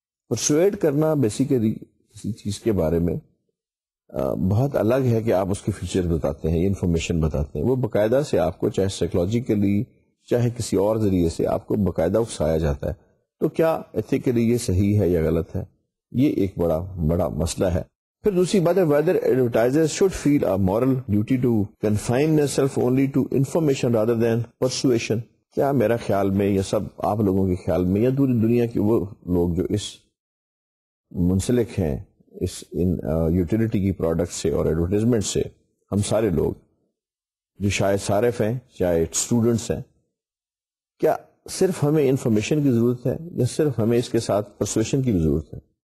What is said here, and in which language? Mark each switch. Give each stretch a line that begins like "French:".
Urdu: Persuade کرنا basically کسی چیز کے بارے میں بہت الگ ہے کہ آپ اس کے فیچر بتاتے ہیں, انفارمیشن بتاتے ہیں. وہ باقاعدہ سے آپ کو چاہے سائیکولوجیکلی چاہے کسی اور ذریعے سے آپ کو باقاعدہ اکسایا جاتا ہے. تو کیا ایتھیکلی یہ صحیح ہے یا غلط ہے, یہ ایک بڑا مسئلہ ہے. پھر دوسری بات ہے
English: whether advertisers should feel a moral duty to confine themselves only to information rather than persuasion.
Urdu: کیا میرا خیال میں, یا سب آپ لوگوں کے خیال میں, یا پوری دنیا کے وہ لوگ جو اس منسلک ہیں اس ان یوٹیلیٹی کی پروڈکٹ سے اور ایڈورٹیزمنٹ سے, ہم سارے لوگ جو شاید صارف ہیں چاہے اسٹوڈنٹس ہیں, کیا صرف ہمیں انفارمیشن کی ضرورت ہے یا صرف ہمیں اس کے ساتھ پرسویشن کی بھی ضرورت ہے؟